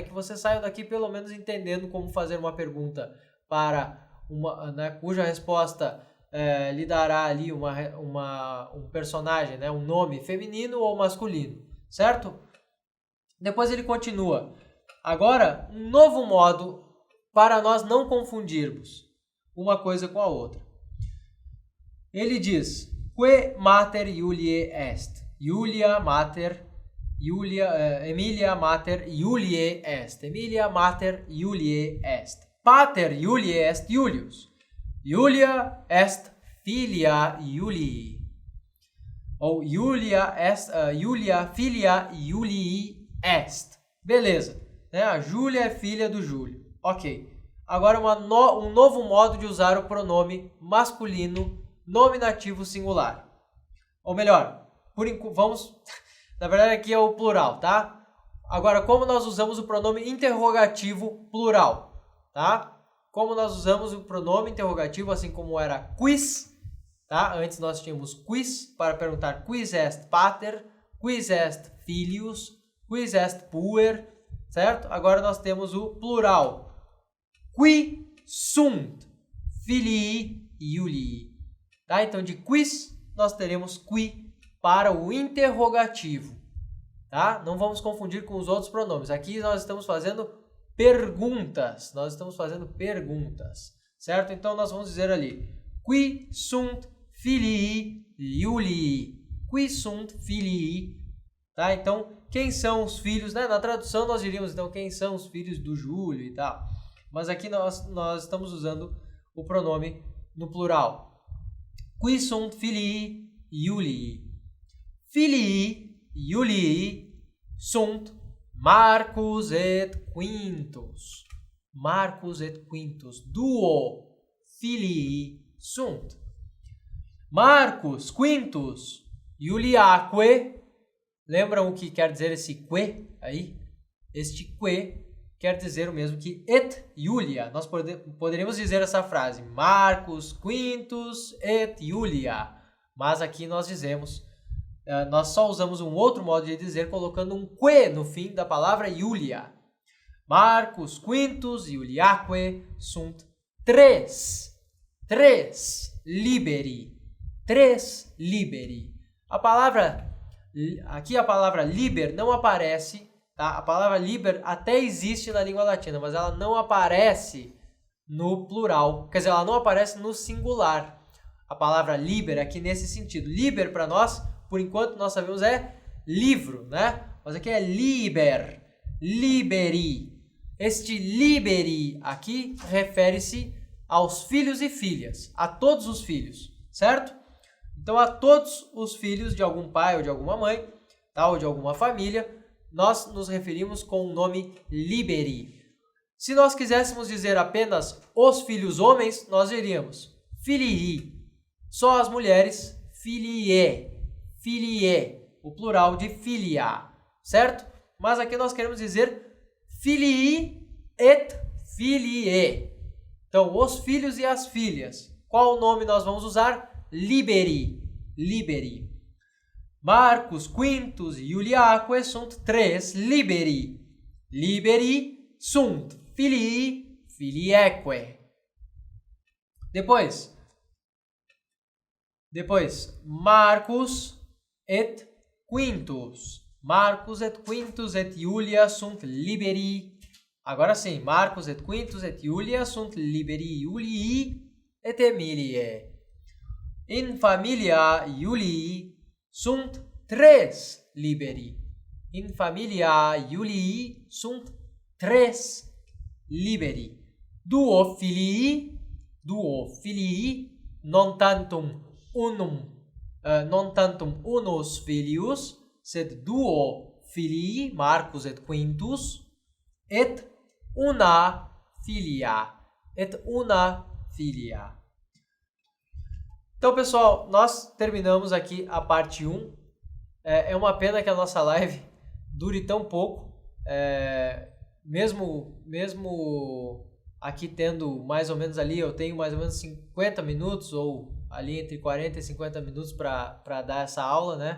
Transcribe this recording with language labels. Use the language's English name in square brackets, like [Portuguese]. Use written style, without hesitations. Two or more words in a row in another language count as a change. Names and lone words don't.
[Portuguese] Que você saia daqui pelo menos entendendo como fazer uma pergunta para né, cuja resposta lhe dará ali um personagem, né? Um nome feminino ou masculino, certo? Depois ele continua. Agora, um novo modo para nós não confundirmos uma coisa com a outra. Ele diz: [Latin] Que mater Iuliae est. Emilia mater Iuliae est. Emilia mater Iuliae est. Pater Iuliae est Iulius. Iulia est filia Iulii. Ou Iulia filia Iulii est. [Portuguese] Beleza. Né? A Júlia é filha do Júlio. Ok. Agora um novo modo de usar o pronome masculino nominativo singular. Ou melhor, na verdade aqui é o plural, tá? Agora, como nós usamos o pronome interrogativo plural, tá? como nós usamos o pronome interrogativo, assim como era quis, tá? Antes nós tínhamos quis para perguntar [Latin] quis est pater, quis est filius, quis est puer, [Portuguese] certo? Agora nós temos o plural. [Latin] Qui sunt filii Iulii. [Portuguese] Tá? Então, de quis, nós teremos qui para o interrogativo. Tá? Não vamos confundir com os outros pronomes. Aqui nós estamos fazendo perguntas. Certo? Então, nós vamos dizer ali. [Latin] Qui sunt filii Iulii. Qui sunt filii. [Portuguese] Tá? Então, quem são os filhos? Né? Na tradução, nós diríamos, então, quem são os filhos do Júlio e tal. Mas aqui nós estamos usando o pronome no plural. [Latin] Qui sunt filii Iulii. Filii Iulii sunt Marcus et Quintus. Marcus et Quintus. Duo filii sunt. Marcus, Quintus, Iuliaque. [Portuguese] Lembram o que quer dizer esse que aí? Este que quer dizer o mesmo que [Latin] et Iulia. [Portuguese] Nós poderíamos dizer essa frase, [Latin] Marcus, Quintus et Iulia. [Portuguese] Mas aqui nós dizemos, nós só usamos um outro modo de dizer, colocando um que no fim da palavra Iulia. [Latin] Marcus, Quintus, Iuliaque sunt tres liberi. Tres liberi. [Portuguese] Aqui a palavra liber não aparece. Tá? A palavra liber até existe na língua latina, mas ela não aparece no plural. Quer dizer, ela não aparece no singular. A palavra liber aqui nesse sentido. Liber para nós, por enquanto, nós sabemos é livro, né? Mas aqui é [Latin] liber, liberi. [Portuguese] Este liberi aqui refere-se aos filhos e filhas, a todos os filhos, certo? Então, a todos os filhos de algum pai ou de alguma mãe, tá? Ou de alguma família, nós nos referimos com o nome liberi. Se nós quiséssemos dizer apenas os filhos homens, nós diríamos filii. Só as mulheres, filiae. O plural de filia, certo? Mas aqui nós queremos dizer [Latin] filii et filiae. [Portuguese] Então, os filhos e as filhas. Qual nome nós vamos usar? Liberi. [Latin] Marcus, Quintus, Iuliaque sunt tres liberi. Liberi sunt filii filieque. Depois, Marcus et Quintus. Marcus et Quintus et Iulia sunt liberi. [Portuguese] Agora sim, [Latin] Marcus et Quintus et Iulia sunt liberi Iulii et Emiliae. In familia Iulii sunt tres liberi. In familia Iulii sunt tres liberi. Duo filii non tantum unus filius, sed duo filii, Marcus et Quintus, et una filia. [Portuguese] Então, pessoal, nós terminamos aqui a parte 1. É uma pena que a nossa live dure tão pouco. Mesmo aqui tendo mais ou menos ali, eu tenho mais ou menos 50 minutos, ou ali entre 40 e 50 minutos para dar essa aula, né?